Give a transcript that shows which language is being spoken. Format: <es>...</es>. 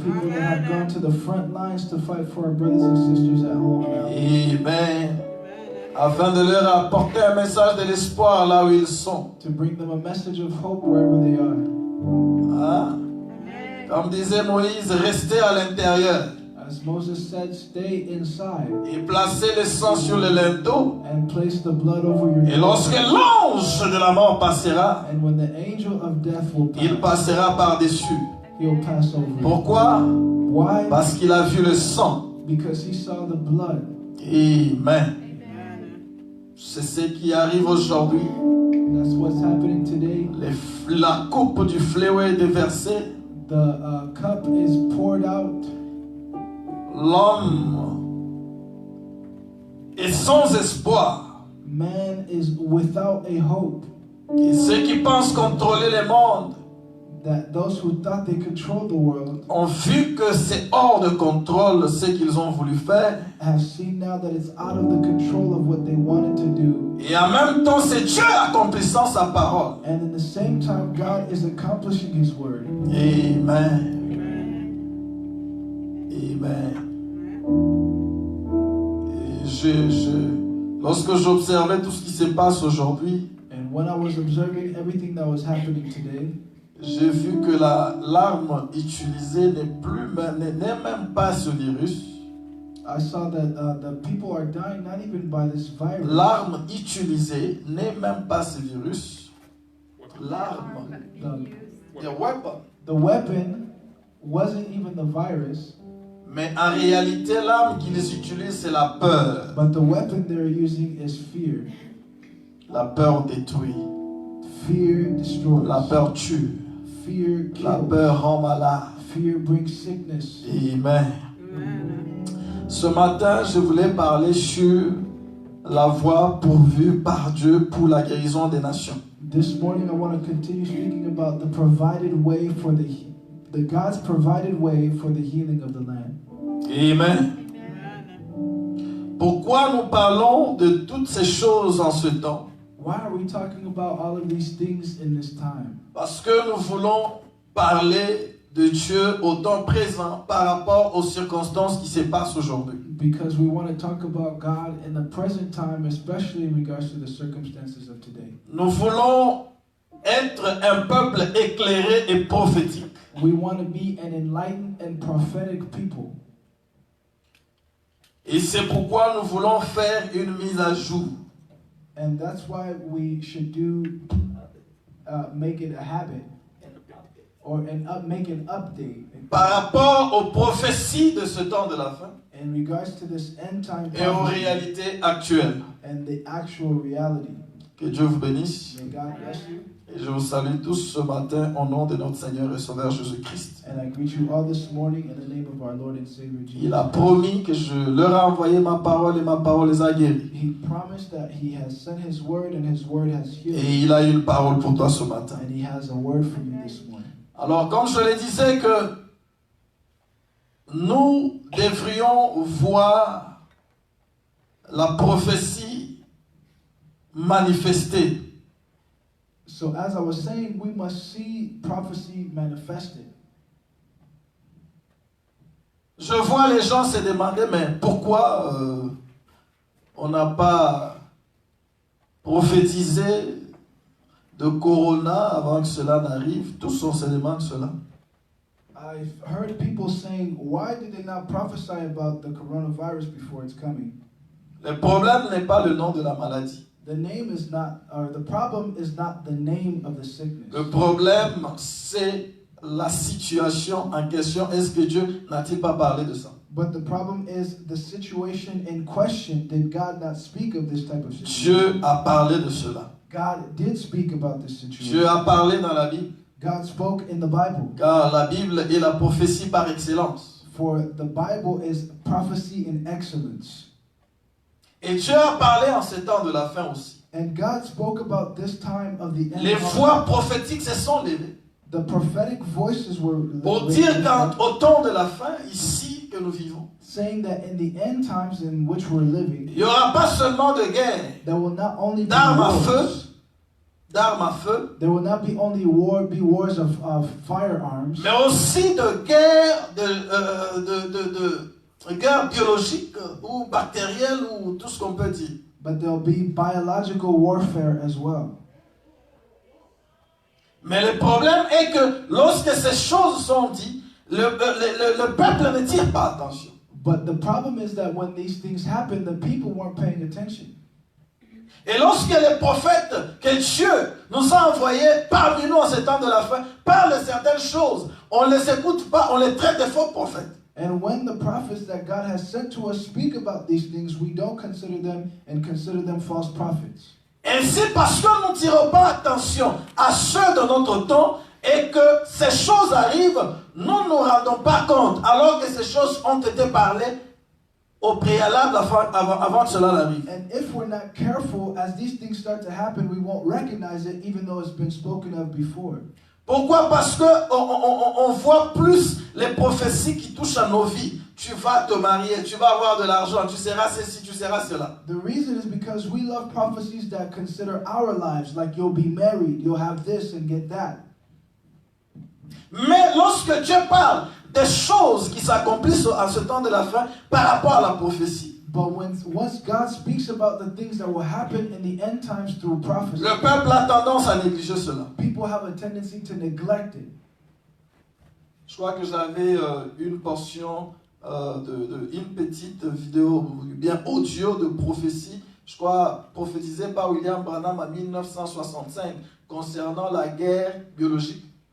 <fr>Amen. Afin de leur apporter un message de l'espoir là où ils sont. Comme disait Moïse, restez à l'intérieur.</fr> <en>As Moses said, stay inside.</en> <fr>Et placez le sang sur le linteau.</fr> <en>And place the blood over your</en> <fr>Et lorsque l'ange de la mort passera,</fr> <en>and when the angel of death will pass,</en> <fr>il passera par-dessus.</fr> <en>he'll pass over it.</en> <fr>Pourquoi?</fr> <en>Why?</en> <fr>Parce qu'il a vu le sang.</fr> <en>Because he saw the blood. Amen.</en> <fr>C'est ce qui arrive aujourd'hui.</fr> <en>That's what's happening today.</en> <fr>La coupe du fléau est déversée.</fr> <en>The cup is poured out.</en> <fr>L'homme est sans espoir.</fr> <en>Man is without a hope.</en> <fr>Et ceux qui pensent contrôler le monde</fr> <en>That those who thought they controlled the world</en> <fr>ont vu que c'est hors de contrôle ce qu'ils ont voulu faire.</fr> <en>have seen now that it's out of the control of what they wanted to do.</en> <fr>Et en même temps, c'est Dieu accomplissant sa parole.</fr> <en>And in the same time, God is accomplishing His word. Amen. Amen.</en> <fr>Et lorsque j'observais tout ce qui se passe aujourd'hui,</fr> <en>And when I was observing everything that was happening today,</en> <fr>j'ai vu que l'arme utilisée n'est même pas ce virus.</fr> <en>I saw that the people are dying not even by this virus.</en> <fr>L'arme utilisée n'est même pas ce virus. L'arme,</fr> <en>The weapon wasn't even the virus.</en> <fr>mais en réalité, l'arme qu'ils utilisent, c'est la peur.</fr> <en>But the weapon they're using is fear.</en> <fr>La peur détruit.</fr> <en>Fear destroys.</en> <fr>La peur tue.</fr> <en>Fear</en> <fr>La</fr> <en>kills.</en> <fr>peur rend malade.</fr> <en>Fear brings sickness. Amen.</en> <fr>Ce matin, je voulais parler sur la voie pourvue par Dieu pour la guérison des nations.</fr> <en>This morning I want to continue speaking about the provided way for the God's provided way for the healing of the land. Amen.</en> <fr>Pourquoi nous parlons de toutes ces choses en ce temps?</fr> <en>Why are we talking about all of these things in this time?</en> <fr>Parce que nous voulons parler de Dieu au temps présent par rapport aux circonstances qui se passent aujourd'hui.</fr> <en>Because we want to talk about God in the present time, especially in regards to the circumstances of today.</en> <fr>Nous voulons être un peuple éclairé et prophétique.</fr> <en>We want to be an enlightened and prophetic people.</en> <fr>Et c'est pourquoi nous voulons faire une mise à jour.</fr> <en>And that's why we should make it a habit, or make an update</en> <fr>Par rapport aux prophéties de ce temps de la fin</fr> <en>in regards to this end time</en> <fr>et aux</fr> <en>prophecy</en> <fr>réalités actuelles.</fr> <en>and the actual reality.</en> <fr>Que Dieu vous bénisse.</fr> <en>May God bless you.</en> <fr>Et je vous salue tous ce matin au nom de notre Seigneur et Sauveur Jésus-Christ.</fr> <en>And I greet you all this morning in the name of our Lord and Savior Jesus.</en> <fr>Il a promis que je leur ai envoyé ma parole et ma parole les a guéris.</fr> <en>He promised that He has sent His word and His word has healed.</en> <fr>Et il a une parole pour toi ce matin.</fr> <en>And He has a word for you this morning.</en> <fr>Alors, comme je le disais, que nous devrions voir la prophétie manifestée.</fr> <en>So as I was saying, we must see prophecy manifested.</en> <fr>Je vois les gens se demander, mais pourquoi on n'a pas prophétisé de Corona avant que cela n'arrive? Tous on se demande cela.</fr> <en>I've heard people saying, why did they not prophesy about the coronavirus before it's coming?</en> <fr>Le problème n'est pas le nom de la maladie.</fr> <en>The name is not, or the problem is not the name of the sickness.</en> <fr>Le problème, c'est la situation en question. Est-ce que Dieu n'a-t-il pas parlé de ça?</fr> <en>But the problem is the situation in question. Did God not speak of this type of situation?</en> <fr>Dieu a parlé de cela.</fr> <en>God did speak about this situation.</en> <fr>Dieu a parlé dans la Bible.</fr> <en>God spoke in the Bible.</en> <fr>Car la Bible est la prophétie par excellence.</fr> <en>For the Bible is prophecy in excellence.</en> <fr>Et Dieu a parlé en ces temps de la fin aussi.</fr> <en>And God spoke about this time of the end.</en> <fr>Les voix prophétiques se sont levées</fr> <en>The prophetic voices were</en> <fr>pour dire qu'au temps de la fin, ici que nous vivons,</fr> <en>saying that in the end times in which we're living,</en> <fr>il n'y aura pas seulement de guerre,</fr> <en>there will not only be</en> <fr>d'armes à feu,</fr> <en>wars, there will not be only wars of firearms,</en> <fr>mais aussi de guerre, de guerre biologique ou bactérielle ou tout ce qu'on peut dire.</fr> <en>but there'll be biological warfare as well.</en> <fr>Mais le problème est que lorsque ces choses sont dites, le peuple ne tire pas attention.</fr> <en>But the problem is that when these things happen, the people weren't paying attention.</en> <fr>Et lorsque les prophètes que Dieu nous a envoyés parmi nous en ces temps de la fin parlent de certaines choses, on ne les écoute pas, on les traite de faux prophètes.</fr> <en>And when the prophets that God has sent to us speak about these things, we don't consider them and consider them false prophets.</en> <fr>Ainsi, parce que nous ne tirons pas attention à ceux de notre temps et que ces choses arrivent, nous ne nous rendons pas compte, alors que ces choses ont été parlées au préalable avant que cela n'arrive.</fr> <en>And if we're not careful, as these things start to happen, we won't recognize it, even though it's been spoken of before.</en> <fr>Pourquoi? Parce que on voit plus les prophéties qui touchent à nos vies. Tu vas te marier, tu vas avoir de l'argent, tu seras ceci, tu seras cela.</fr> <en>The reason is because we love prophecies that consider our lives, like you'll be married, you'll have this and get that.</en> <fr>Mais lorsque Dieu parle des choses qui s'accomplissent en ce temps de la fin par rapport à la prophétie,</fr> <en>But once God speaks about the things that will happen in the end times through prophecy,</en> <fr>le peuple a tendance à négliger cela.</fr> <en>people have a tendency to neglect it.</en> <fr>Je crois que j'avais une portion une petite vidéo, bien audio de prophétie, je crois prophétisée par William Branham en 1965 concernant la guerre biologique.</fr>